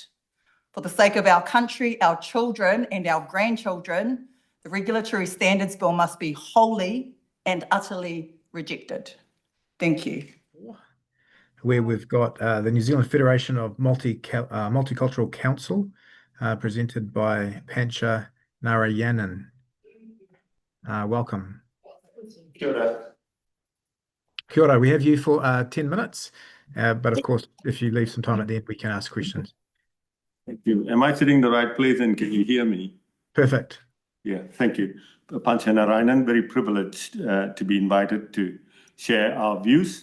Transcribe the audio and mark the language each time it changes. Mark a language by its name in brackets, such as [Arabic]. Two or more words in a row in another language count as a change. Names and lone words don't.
[English] For the sake of our country, our children and our grandchildren, the Regulatory Standards Bill must be wholly and utterly rejected. Thank you. Where we've got the New Zealand Federation of Multicultural Council, presented by Pancha Narayanan. Welcome. [Māori] Kia ora. Kia ora, [English] we have you for 10 minutes, but of course, if you leave some time at the end, we can ask questions. Thank you. Am I sitting in the right place and can you hear me? Perfect. Yeah, thank you. Pancha Narayanan, very privileged to be invited to share our views.